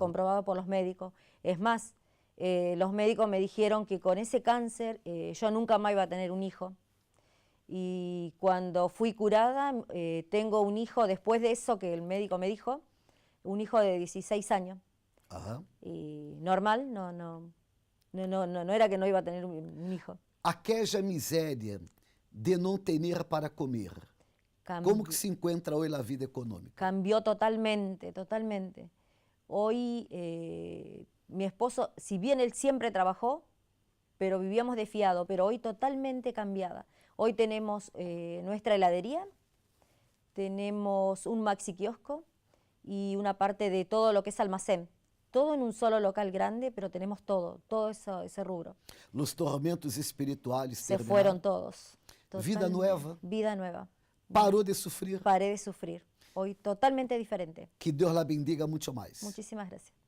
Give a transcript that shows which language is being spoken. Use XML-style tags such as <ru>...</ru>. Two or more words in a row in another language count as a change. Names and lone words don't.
<es>comprobado por los médicos. Es más, los médicos me dijeron que con ese cáncer yo nunca más iba a tener un hijo. Y cuando fui curada, tengo un hijo después de eso que el médico me dijo, un hijo de 16 años. Ajá. Y normal, no era que no iba a tener un hijo.</es> <pt>Aquella miséria de não ter para comer. Como que se encontra hoje a vida econômica?</pt> <es>Cambió totalmente, totalmente. Hoy mi esposo, si bien él siempre trabajó, pero vivíamos de fiado, pero hoy totalmente cambiada. Hoy tenemos nuestra heladería, tenemos un maxi kiosco y una parte de todo lo que es almacén. Todo en un solo local grande, pero tenemos todo ese rubro. Los tormentos espirituales</es> <pt>Se terminaram.</pt> <es>fueron todos. Vida Totalmente. nueva. Vida nueva.</es> <pt>Parou de sofrer.</pt> <es>Paré de sufrir. Hoy totalmente diferente.</es> <pt>Que Deus</pt> <es>la bendiga</es> <pt>muito mais.</pt> <es>Muchísimas gracias.</es>